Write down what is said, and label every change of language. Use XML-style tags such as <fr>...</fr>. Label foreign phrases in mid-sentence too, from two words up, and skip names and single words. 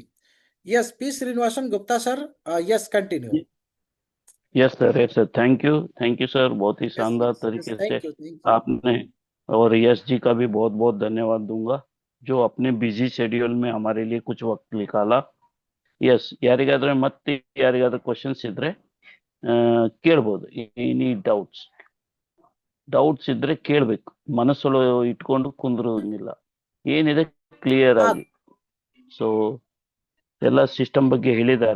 <en>Yes, P Srinivasan Gupta sir, yes continue. Yes sir, thank you sir,</en> <hi>बहुत ही यस शानदार यस तरीके से</hi> <en>Thank you.</en> <hi>आपने, और यश जी का भी बहुत बहुत धन्यवाद दूंगा जो अपने</hi> <en>busy schedule</en> <hi>में हमारे लिए कुछ वक्त निकाला।</hi> <kn>ಎಸ್ ಯಾರಿಗಾದ್ರೆ ಮತ್ತೆ ಯಾರಿಗಾದ್ರೆ ಕ್ವಶನ್ಸ್ ಇದ್ರೆ ಕೇಳ್ಬೋದು.</kn> <en>any doubts</en> <kn>ಇದ್ರೆ ಕೇಳ್ಬೇಕು, ಮನಸ್ಸೊಳಗೆ ಇಟ್ಕೊಂಡು ಕುಂದ್ರೋಂಗಿಲ್ಲ, ಏನಿದೆ ಕ್ಲಿಯರ್</kn> <hi>हाँ</hi> <kn>ಆಗಿ. ಸೊ ಎಲ್ಲ ಸಿಸ್ಟಮ್ ಬಗ್ಗೆ ಹೇಳಿದ್ದಾರೆ.</kn>